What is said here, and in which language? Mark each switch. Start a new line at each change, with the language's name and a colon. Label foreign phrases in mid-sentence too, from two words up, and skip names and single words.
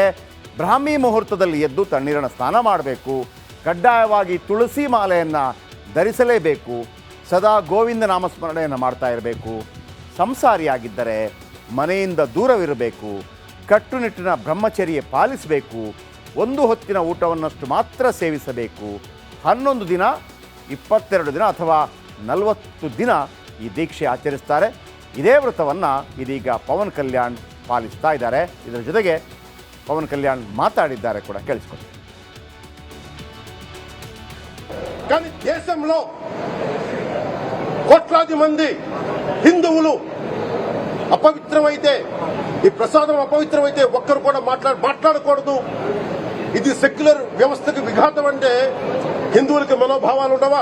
Kannada: ಬ್ರಾಹ್ಮಿ ಮುಹೂರ್ತದಲ್ಲಿ ಎದ್ದು ತಣ್ಣೀರಿನ ಸ್ನಾನ ಮಾಡಬೇಕು, ಕಡ್ಡಾಯವಾಗಿ ತುಳಸಿ ಮಾಲೆಯನ್ನು ಧರಿಸಲೇಬೇಕು, ಸದಾ ಗೋವಿಂದ ನಾಮಸ್ಮರಣೆಯನ್ನು ಮಾಡ್ತಾ ಇರಬೇಕು, ಸಂಸಾರಿಯಾಗಿದ್ದರೆ ಮನೆಯಿಂದ ದೂರವಿರಬೇಕು, ಕಟ್ಟುನಿಟ್ಟಿನ ಬ್ರಹ್ಮಚರ್ಯ ಪಾಲಿಸಬೇಕು, 1 ಹೊತ್ತಿನ ಊಟವನ್ನಷ್ಟು ಮಾತ್ರ ಸೇವಿಸಬೇಕು. 11 ದಿನ, 22 ದಿನ ಅಥವಾ 40 ದಿನ ಈ ದೀಕ್ಷೆ ಆಚರಿಸ್ತಾರೆ. ಇದೇ ವ್ರತವನ್ನು ಇದೀಗ ಪವನ್ ಕಲ್ಯಾಣ್ ಪಾಲಿಸ್ತಾ ಇದ್ದಾರೆ. ಇದರ ಜೊತೆಗೆ ಪವನ್ ಕಲ್ಯಾಣ್ ಮಾತಾಡಿದ್ದಾರೆ ಕೂಡ, ಕೇಳಿಸ್ಕೊಂಡು.
Telugu: కానీ దేశంలో కోట్లాది మంది హిందువులు అపవిత్రమైతే, ఈ ప్రసాదం అపవిత్రమైతే ఒక్కరు కూడా మాట్లాడకూడదు, ఇది సెక్యులర్ వ్యవస్థకు విఘాతం అంటే హిందువులకి మనోభావాలు ఉండవా?